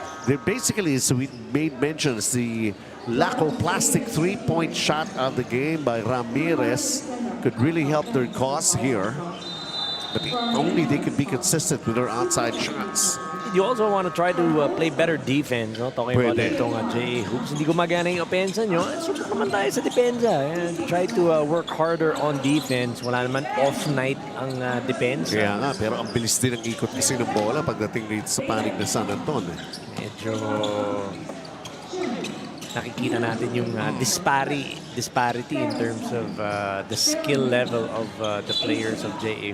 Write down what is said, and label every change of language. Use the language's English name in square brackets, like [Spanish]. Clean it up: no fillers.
[English] They're basically, as we made mention, the lack of plastic three-point shot of the game by Ramirez could really help their cause here. But if only they could be consistent with their outside shots. You also want to try to play better defense. No? Talking about [Filipino] itong J.A. Hoops. Hindi gumagana yung opensa nyo. Subok naman tayo sa depensa. [English] And try to work harder on defense. [Filipino] Wala naman off-night ang depensa. Kaya nga, pero ang bilis din ang ikot kasi ng bola pagdating dito sa panig ng San Anton. Medyo nakikita natin yung [English] disparity in terms of the skill level of the players of J.A.